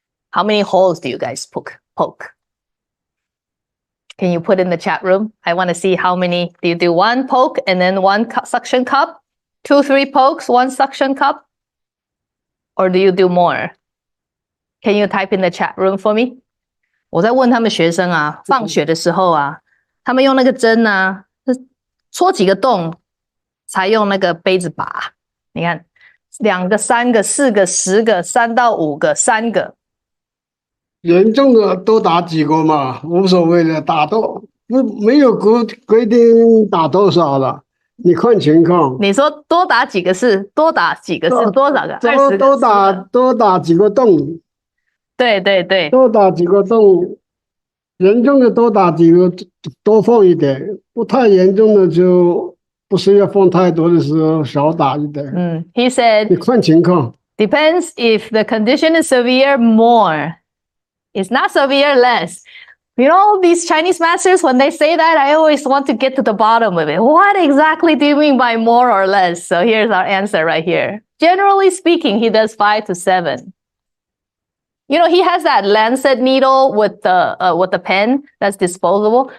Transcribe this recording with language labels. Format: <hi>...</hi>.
<en>How many holes do you guys poke? Can you put in the chat room? I want to see how many. Do you do one poke and then one suction cup? 2, 3 pokes, 1 suction cup? Or do you do more? Can you type in the chat room for me?</en> <zh>我在问他们学生啊，放血的时候啊，他们用那个针啊，戳几个洞才用那个杯子拔。你看，2个、3个、4个、10个、3到5个、3个。严重的多打几个嘛，无所谓的，打多没有规定打多少了，你看情况。你说多打几个是多打几个是多少个？20个。多打几个洞。对对对。多打几个洞。严重的多打几个，多放一点；不太严重的就不需要放太多的时候少打一点。</zh> <en>He</en> <zh>你</zh> <en>said,</en> <zh>看情况。</zh> <en>depends if the condition is severe, more. It's not severe, less. You know, these Chinese masters, when they say that, I always want to get to the bottom of it. What exactly do you mean by more or less? So here's our answer right here. Generally speaking, he does 5 to 7. You know, he has that lancet needle with the pen that's disposable.</en>